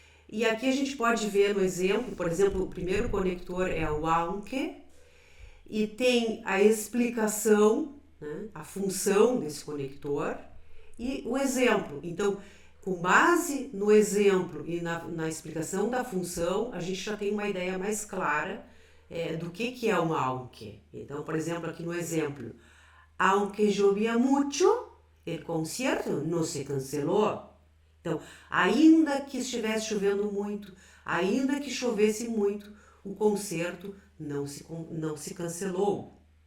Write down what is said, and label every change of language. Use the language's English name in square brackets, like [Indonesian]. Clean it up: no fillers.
[Portuguese] E aqui a gente pode ver no exemplo, por exemplo, o primeiro conector é o aunque, e tem a explicação, né, a função desse conector e o exemplo. Então, com base no exemplo e na explicação da função, a gente já tem uma ideia mais clara do que é um aunque. Então, por exemplo, aqui no exemplo, [Spanish] aunque llovía mucho, el concierto no se canceló. [Portuguese] Então, ainda que estivesse chovendo muito, ainda que chovesse muito, o concerto não se cancelou.